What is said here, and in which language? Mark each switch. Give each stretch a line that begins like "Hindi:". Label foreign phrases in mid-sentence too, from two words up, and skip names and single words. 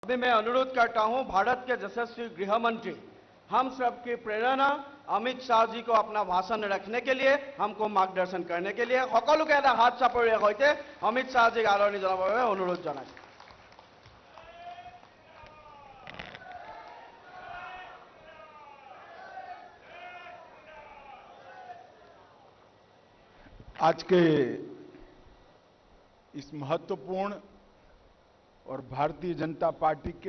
Hindi: अभी मैं अनुरोध करता हूं भारत के यशस्वी गृह मंत्री हम सबकी प्रेरणा अमित शाह जी को अपना भाषण रखने के लिए हमको मार्गदर्शन करने के लिए
Assamese: সকলোকে এটা হাত চাপৰিৰ সৈতে অমিত শাহ জীক আদৰণি জনাবৰ বাবে অনুৰোধ জনাইছো।
Hindi: आज के इस महत्वपूर्ण और भारतीय जनता पार्टी के